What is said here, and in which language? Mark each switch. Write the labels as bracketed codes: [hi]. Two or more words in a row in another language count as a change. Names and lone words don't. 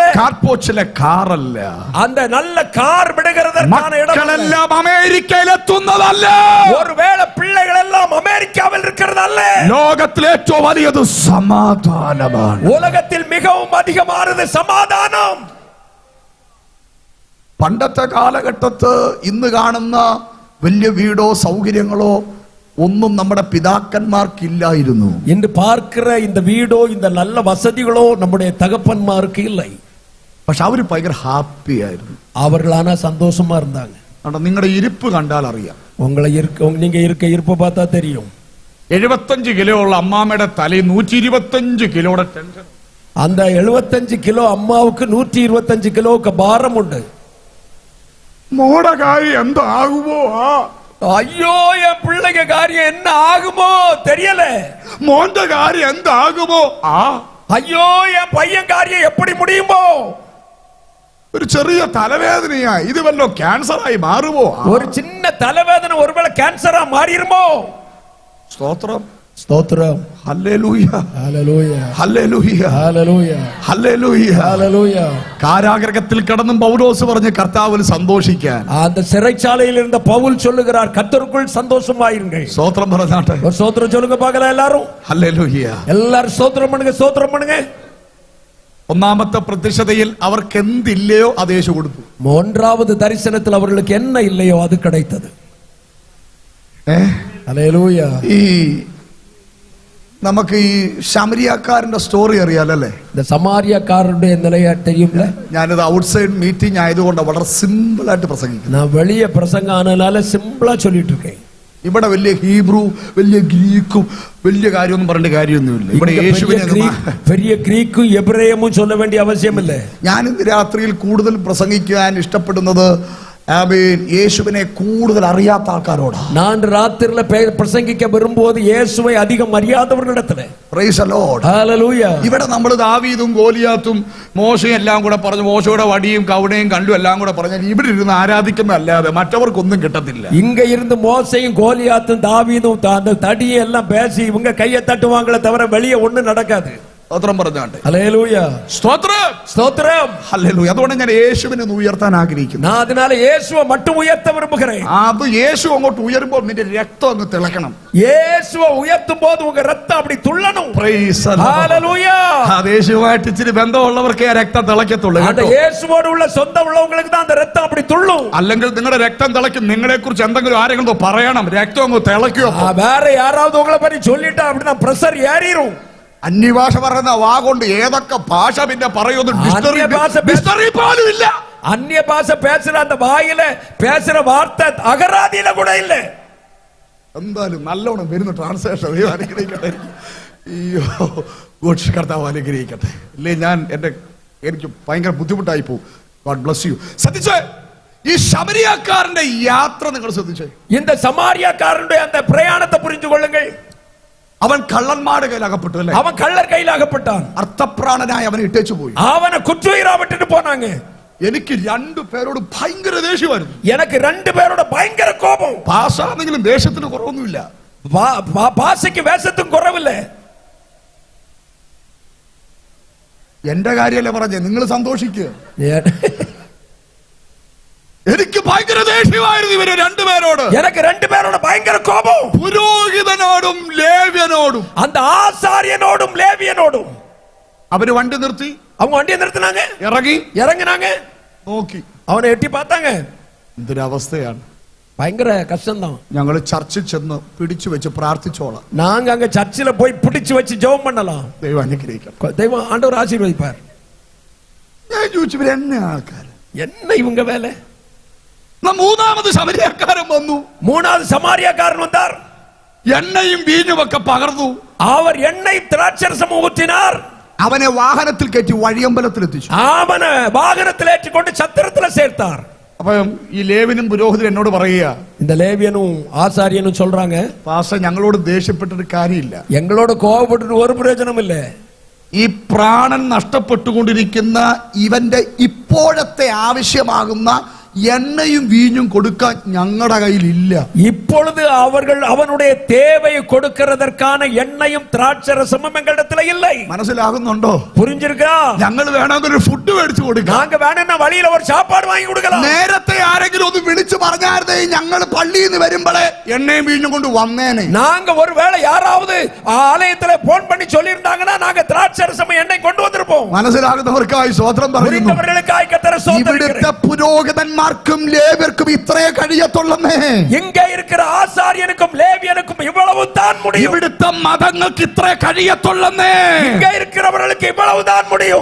[ml] കാർപോച്ചിലെ കാറല്ല, [ta] அந்த நல்ல கார் விடுகிறதற்கான இடம் அல்ல, [ml] മക്കളെല്ലാം അമേരിക്കയിൽ എത്തുന്നതല്ല, [ta] ஒருவேளை பிள்ளைகள் எல்லாம் அமெரிக்காவில் இருக்கிறதல்ல. [ml] ലോകത്തിൽ ഏറ്റവും വലിയത് സമാധാനമാണ്. [ta] உலகத்தில் மிகவும் அதிகமானது சமாதானம். [ml] പണ്ടത്തെ കാലഘട്ടത്ത് ഇന്ന് കാണുന്ന വലിയ വീടോ സൗകര്യങ്ങളോ ഒന്നും നമ്മുടെ പിതാക്കന്മാർക്കില്ലായിരുന്നു. [ta] இன்று பார்க்கிற இந்த வீடோ இந்த நல்ல வசதிகளோ நம்முடைய தகப்பன்மாருக்கு இல்லை. [ml] പക്ഷെ അവര് ഭയങ്കര ഹാപ്പി ആയിരുന്നു. [ta] அவர்களான சந்தோஷமா இருந்தாங்க. [ml] നിങ്ങളുടെ ഇരിപ്പ് കണ്ടാൽ അറിയാം. [ta] நீங்க இருக்க இருப்ப பார்த்தா தெரியும். [ml] 75 കിലോ ഉള്ള അമ്മാമ്മയുടെ തലയിൽ 125 കിലോയുടെ ടെൻഷൻ. [ta] அந்த 75 கிலோ அம்மாவுக்கு 125 கிலோவுக்கு பாரம் உண்டு. [ml] മോടെ കാര്യം എന്താകുമോ? [ta] ஐயோ என் பிள்ளைங்க காரியம் என்ன ஆகுமோ தெரியல. [ml] മോന്റെ കാര്യം എന്താകുമോ? [ta] ஐயோ என் பையன் காரியம் எப்படி முடியுமோ? [ml] ഒരു ചെറിയ തലവേദനയാ, ഇത് വല്ലോ ക്യാൻസറായി മാറുമോ? [ta] ஒரு சின்ன தலைவேதனை ஒருவேளை கேன்சரா மாறிடுமோ? [ml] സ്തോത്രം, [ta] ஸ்தோத்திரம். [ml] ഹല്ലേലൂയ, [ta] ஹல்லேலூயா, [ml] ഹല്ലേലൂയ, [ta] ஹல்லேலூயா, [ml] ഹല്ലേലൂയ. [ta] ஹல்லேலூயா. [ml] കാരാഗ്രഹത്തിൽ കിടന്നും പൗലോസ് പറഞ്ഞ് കർത്താവിൽ സന്തോഷിക്കാൻ. [ta] அந்த சிறைச்சாலையில் இருந்த பவுல் சொல்லுகிறார், கர்த்தருக்குள் சந்தோஷமாயிருங்கள். [ml] സ്തോത്രം പറഞ്ഞാട്ടെ. [ta] ஒரு ஸ்தோத்திரம் சொல்லுங்க பார்க்கலாம் எல்லாரும். [ml] ഹല്ലേലൂയ. [ta] எல்லாரும் ஸ்தோத்திரம் பண்ணுங்க, ஸ்தோத்திரம் பண்ணுங்க. [ml] ഒന്നാമത്തെ പ്രത്യക്ഷതയിൽ അവർക്ക് എന്തില്ലയോ അത് യേശു കൊടുത്തു. [ta] மூன்றாவது தரிசனத்தில் அவர்களுக்கு என்ன இல்லையோ அது கிடைத்தது. [ml] ഹല്ലേലൂയ. ഈ നമുക്ക് ഈ ശമരിയാക്കാരന്റെ സ്റ്റോറി അറിയാലല്ലേ? [ta] இந்த சமாரியாக்காரருடைய நிலையை தெரியும்ல? [ml] ഞാനിത് [en] outside meeting [ml] ആയതുകൊണ്ട് വളരെ സിമ്പിൾ ആയിട്ട് പ്രസംഗിക്കുന്നു. [ta] நான் வெளிய பிரசங்கம் ஆனனால சிம்பிளா சொல்லிட்டு இருக்கேன். [ml] ഇവിടെ വലിയ ഹീബ്രു, വലിയ ഗ്രീക്കും വലിയ കാര്യമൊന്നും പറഞ്ഞ കാര്യമൊന്നുമില്ല. ഇവിടെ യേശുവിനെ [ta] பெரிய கிரீக்கும் எபிரேயமும் சொல்ல வேண்டிய அவசியம் இல்லை. [ml] ഞാൻ ഇന്ന് രാത്രിയിൽ കൂടുതൽ പ്രസംഗിക്കാൻ ഇഷ്ടപ്പെടുന്നത് യേശുവിനെ കൂടുതൽ അറിയാത്ത ആൾക്കാരോടാ. [ta] நான் ராத்திரில பிரசங்கிக்க வரும்போது இயேசுவை அதிகம் அறியாதவர்களிடத்துல. [en] Praise the Lord. [ml] ഹല്ലേലൂയ. ഇവിടെ നമ്മൾ ദാവീദും ഗോലിയാത്തും മോശയും എല്ലാം കൂടെ പറഞ്ഞു, മോശയുടെ വടിയും കവണയും കണ്ടും എല്ലാം കൂടെ പറഞ്ഞാൽ ഇവിടെ ഇരുന്ന് ആരാധിക്കുന്നതല്ലാതെ മറ്റവർക്കൊന്നും കിട്ടത്തില്ല. [ta] இங்க இருந்து மோசையும் கோலியாத்தும் தாவீதும் அந்த தடியை எல்லாம் பேசி இவங்க கையை தட்டுவாங்களே தவிர வெளியே ஒண்ணு நடக்காது. [ml] സ്തോത്രം പറഞ്ഞാട്ടെ. ഹല്ലേലൂയ. സ്തോത്രം, സ്തോത്രം. ഹല്ലേലൂയ. അതുകൊണ്ട് ഞാൻ യേശുവിനെ ഉയർത്താൻ ആഗ്രഹിക്കുന്നു. [ta] நான் அதனால இயேசுவை மட்டும் உயர்த்த விரும்புகிறேன். [ml] അത് യേശു അങ്ങോട്ട് ഉയരുമ്പോൾ നിന്റെ രക്തം അങ്ങ് തിളക്കണം. [ta] இயேசுவை உயர்த்தும் போது உங்க ரத்தம் அப்படி துள்ளணும். [en] Praise the Lord. [ml] ഹല്ലേലൂയ. യേശുവായിട്ട് ഇച്ചിരി ബന്ധമുള്ളവർക്കേ ആ രക്തം തിളക്കത്തുള്ളൂ. [ta] அந்த இயேசுவோடு உள்ள சொந்தம் உள்ளவங்களுக்கு தான் அந்த ரத்தம் அப்படி துள்ளும். [ml] അല്ലെങ്കിൽ നിങ്ങളുടെ രക്തം തിളക്കും. നിങ്ങളെ കുറിച്ച് എന്തെങ്കിലും ആരെങ്കിലും പറയണം, രക്തം അങ്ങ് തിളയ്ക്കും. [ta] வேற யாராவது உங்களை பத்தி சொல்லிட்டா அப்படின்னா பிரஷர் ஏறிரும். [ml] അന്യഭാഷ പറയുന്ന വാ കൊണ്ട് ഏതൊക്കെ ഭാഷ പിന്നെ പറയുന്നു ഡിക്ഷണറി പോലും ഇല്ല. [ta] அந்நிய பாஷை பேசுற அந்த வாயில பேசுற வார்த்தை அகராதியில கூட இல்ல. [ml] എന്തായാലും നല്ലോണം വരുന്ന ട്രാൻസ്ലേഷൻ അനുഗ്രഹിക്കട്ടെ. അയ്യോ, കർത്താവ് അനുഗ്രഹിക്കട്ടെ. ഇല്ലേ എനിക്ക് ഭയങ്കര ബുദ്ധിമുട്ടായി പോകും. [en] God bless you. [ml] ശ്രദ്ധിച്ചേ, ഈ ശമരിയാക്കാരന്റെ യാത്ര നിങ്ങൾ ശ്രദ്ധിച്ചേ. [ta] இந்த சமாரியாக்காரனுடைய அந்த பிரயாணத்தை புரிந்து கொள்ளுங்கள். [ml] അവൻ കള്ളന്മാരുടെ കയ്യിൽ അകപ്പെട്ടു അല്ലേ? [ta] அவன் கள்ளர் கையில் அகப்பட்டான். [ml] അർത്ഥപ്രാണനായി അവനെ ഇട്ടേച്ചു പോയി. [ta] அவனை குற்றுயிரா விட்டுட்டு போனாங்க. [ml] എനിക്ക് 2 പേരോട് ഭയങ്കര ദേഷ്യമായിരുന്നു. [ta] எனக்கு 2 பேரோட பயங்கர கோபம். [ml] ഭാഷാണെങ്കിലും ദേശത്തിന് കുറവൊന്നുമില്ല. ഭാഷയ്ക്ക് വേഷത്തും കുറവില്ല. എന്റെ കാര്യമല്ലേ പറഞ്ഞേ, നിങ്ങൾ സന്തോഷിക്കുക. എനിക്ക് ഭയങ്കര ദേഷ്യമായിരുന്നു ഇവര് 2 പേരോട്. [ta] எனக்கு 2 பேரோட பயங்கர கோபம். [ml] പുരോഹിതനോടും ലേവ്യനോടും. [ta] அந்த ஆசாரியனோடும் லேவியனோடும். [ml] അവര് വണ്ടി നിർത്തി. [ta] அவங்க வண்டியை நிறுத்தினாங்க, இறங்கினாங்க, [ml] നോക്കി, [ta] அவனை எட்டி பார்த்தாங்க. [ml] എന്തൊരവസ്ഥയാണ്. [ta] பயங்கர கஷ்டம்தான். [ml] ഞങ്ങൾ ചർച്ചിൽ ചെന്ന് പിടിച്ചു വെച്ച് പ്രാർത്ഥിച്ചോളാം. [ta] நாங்க அங்க சர்ச்சில போய் பிடிச்சு வச்சு ஜெபம் பண்ணலாம். [ml] ദൈവം അനുഗ്രഹിക്കണം. [ta] தெய்வம் ஆண்டவர் ஆசீர்வதிப்பார். [ml] ഞാൻ ചോദിച്ചു, ഇവരെന്നെ ആൾക്കാർ [ta] என்ன இவங்க வேலை? [ml] മൂന്നാമത് ശമരിയക്കാരൻ വന്നു. [ta] மூணாவது சமாரியாக்காரன் வந்தார். [ml] എണ്ണയും വീഞ്ഞുമൊക്കെ പകർന്നു. [ta] அவர் எண்ணெய் திராட்சரசம் ஊற்றினார். [ml] അവനെ വാഹനത്തിൽ കയറ്റി വഴിയമ്പലത്തിൽ എത്തിച്ചു. [ta] அவனை வாகனத்தில் ஏற்றிக்கொண்டு சத்திரத்தில் சேர்த்தார். [ml] അപ്പം ഈ ലേവിനും പുരോഹിതനും എന്നോട് പറയുക, [ta] இந்த லேவியனும் ஆசாரியனும் சொல்றாங்க, [ml] പാസ്റ്റർ ഞങ്ങളോട് ദേഷ്യപ്പെട്ടൊരു കാര്യമില്ല, [ta] எங்களோட கோபப்பட்டு ஒரு பிரயோஜனம் இல்ல. [ml] ഈ പ്രാണൻ നഷ്ടപ്പെട്ടുകൊണ്ടിരിക്കുന്ന ഇവന്റെ ഇപ്പോഴത്തെ ആവശ്യമാകുന്ന എണ്ണയും വീഞ്ഞും കൊടുക്കാൻ ഞങ്ങളുടെ കയ്യിലില്ല. [ta] இப்பொழுது அவர்கள் அவனுடைய தேவையை கொடுக்கிறதற்கான எண்ணெயும் திராட்சரசமும் எங்களிடத்துல இல்லை. [ml] മനസ്സിലാകുന്നുണ്ടോ? [ta] புரிஞ்சிருக்கா? [ml] ഞങ്ങൾ വേണമെങ്കിൽ ഒരു ഫുഡ് മേടിച്ചു കൊടുക്കാം. [ta] நாங்க வேணும்னா வழியில ஒரு சாப்பாடு வாங்கி கொடுக்கலாம். [ml] നേരത്തെ ആരെങ്കിലും ഒന്ന് വിളിച്ചു പറഞ്ഞായിരുന്നേ ഞങ്ങൾ പള്ളിയിൽ നിന്ന് വരുമ്പോഴേ എണ്ണയും വീഞ്ഞും കൊണ്ട് വന്നേനെ. [ta] நாங்க ஒருவேளை யாராவது ஆலயத்துல போன் பண்ணி சொல்லி இருந்தாங்கன்னா நாங்க திராட்சரசம் எண்ணெய் கொண்டு வந்திருப்போம். [ml] മനസ്സിലാകുന്നവർക്കായി സ്തോത്രം പറയുന്നു. [ta] புரிந்தவர்களுக்காய் கர்த்தரை ஸ்தோத்திரிக்கிறேன். [ml] ഇവിടുത്തെ പുരോഹിതന്മാർക്കും ലേവ്യർക്കും ഇത്രേ കഴിയത്തുള്ളന്നേ. [ta] இங்க இருக்கிற ஆசாரியனுக்கும் லேவியனுக்கும் இவ்வளவுதான் முடியும். [ml] ഇവിടുത്തെ മതങ്ങൾക്ക് ഇത്രേ കഴിയത്തുള്ളന്നേ. [ta] இங்க இருக்கிறவர்களுக்கு இவ்வளவுதான் முடியும்.